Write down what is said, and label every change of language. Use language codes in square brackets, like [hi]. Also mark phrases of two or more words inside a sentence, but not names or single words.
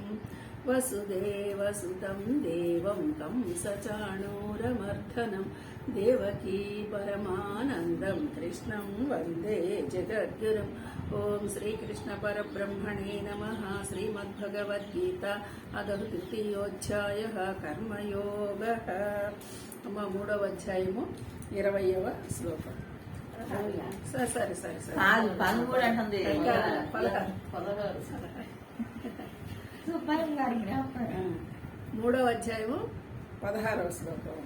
[sa] वसुदेवसुतं देवं कंसचाणूरमर्दनं देवकी परमानन्दं कृष्णं वन्दे जगद्गुरुम्। ओम श्रीकृष्ण परब्रह्मणे नमः। श्रीमद्भगवद्गीता अथ तृतीयोऽध्यायः कर्मयोगः। [te] మూడవ అధ్యాయము 20వ శ్లోకం. సరే సరే సరే మూడవ అధ్యాయము 16వ శ్లోకం.